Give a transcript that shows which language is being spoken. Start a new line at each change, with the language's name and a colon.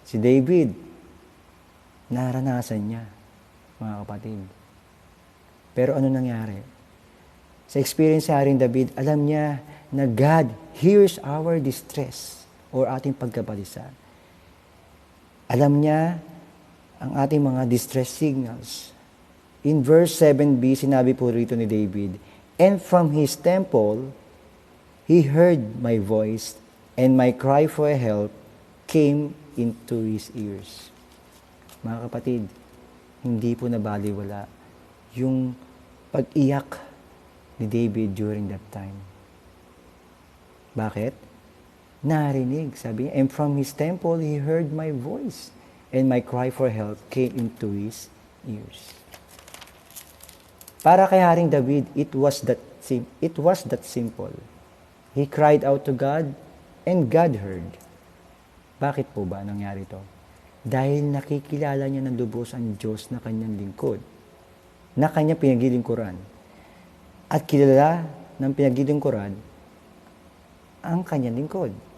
Filipino: Si David, naranasan niya, mga kapatid. Pero ano nangyari? Sa experience sa Haring David, alam niya na
English: God hears our distress
Filipino: or ating pagkabalisa. Alam niya ang ating mga distress signals.
English: In verse 7b,
Filipino: sinabi po rito ni David,
English: and from his temple, he heard my voice, and my cry for help came into his ears.
Filipino: Mga kapatid, hindi po nabaliwala yung pag-iyak ni David
English: during that time.
Filipino: Bakit? Narinig, sabi niya,
English: and from his temple, he heard my voice, and my cry for help came into his ears.
Filipino: Para kay
English: Haring David, it was that simple. He cried out to God, and God heard.
Filipino: Bakit po ba nangyari ito? Dahil nakikilala niya ng lubos ang Diyos na kanyang lingkod, na kanyang pinaglilingkuran. At kilala ng pinaglilingkuran ang kanyang lingkod.